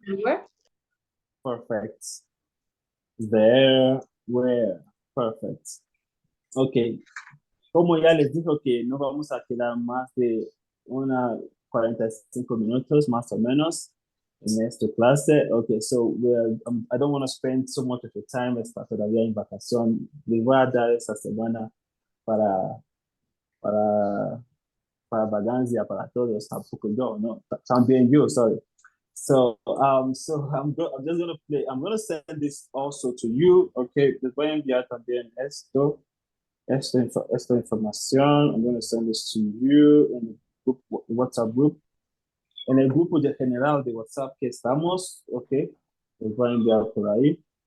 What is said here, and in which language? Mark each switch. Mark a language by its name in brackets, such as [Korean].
[English] There were. perfect. There were, perfect. Ok. [Spanish] Como ya les dijo que no vamos a quedar más de 45 minutos, más o menos, en esta clase. [English] Ok, so I don't want to spend so much of your time. [Spanish] Está todavía en vacación. Les voy a dar esta semana para vagancia para todos, tampoco yo, no, también yo, sorry. [English] So I'm just gonna play. I'm gonna send this also to you. [Spanish] Okay, les voy a enviar también esta información. [English] I'm gonna send this to you in the group, WhatsApp group. [Spanish] En el grupo general de WhatsApp que estamos, okay, les voy a enviar por ahí.